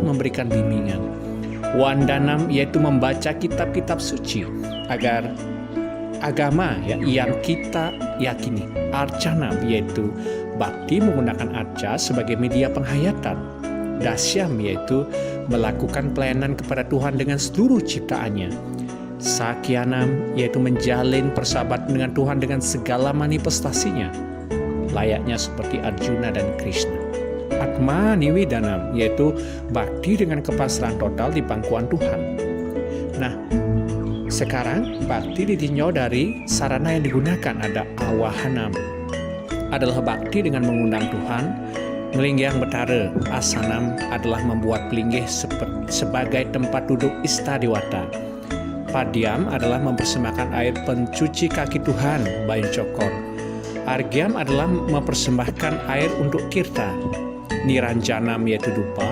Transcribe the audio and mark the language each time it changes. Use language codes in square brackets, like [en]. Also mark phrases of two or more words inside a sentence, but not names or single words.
[id] memberikan bimbingan, wandanam yaitu membaca kitab-kitab suci agar agama yang kita yakini, arcanam yaitu bakti menggunakan arca sebagai media penghayatan, dasyam yaitu melakukan pelayanan kepada Tuhan dengan seluruh ciptaannya, sakyanam yaitu menjalin persahabatan dengan Tuhan dengan segala manifestasinya, layaknya seperti Arjuna dan Krishna. Atma Niwidanam yaitu bakti dengan kepasrahan total di pangkuan Tuhan. Nah, sekarang bakti ditinjau dari sarana yang digunakan. Ada awahanam, adalah bakti dengan mengundang Tuhan. [ban] Melinggyang betara, [id] asanam adalah membuat pelinggih sebagai tempat duduk istadewata. Padyam adalah mempersembahkan air pencuci kaki Tuhan, [ban] bayin cokor. [id] Argyam adalah mempersembahkan air untuk kirta. Niranjanam yaitu dupa.